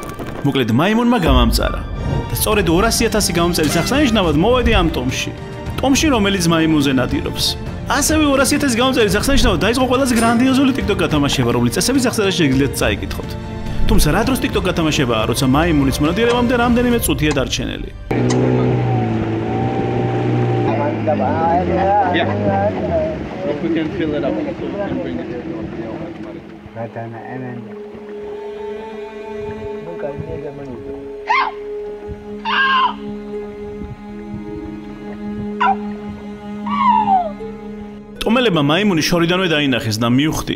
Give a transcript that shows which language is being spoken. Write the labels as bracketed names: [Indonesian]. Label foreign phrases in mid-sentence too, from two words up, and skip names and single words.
[Georgian] მოკლედ მაიმუნმა გამამწარა და სწორედ 200,000 გამომწერის აღსანიშნავად მოვედი ამ ტომში. ტომში, რომელიც მაიმუნზე ნადირობს. ასევე 200,000 გამომწერის აღსანიშნავად დაიწყო ყველაზე გრანდიოზული TikTok გათამაშება, რომლის წესები სახსრაში შეგიძლიათ წაიკითხოთ. თუმცა რა დროს TikTok გათამაშებაა, როცა მაიმუნის მონადირებამდე რამდენიმე წუთია დარჩენილი. [English] Yeah. If we can fill it up, so we can bring it. [Georgian] ტომელებმა მაიმუნი შორიდანვე დაინახეს და მივხვდი.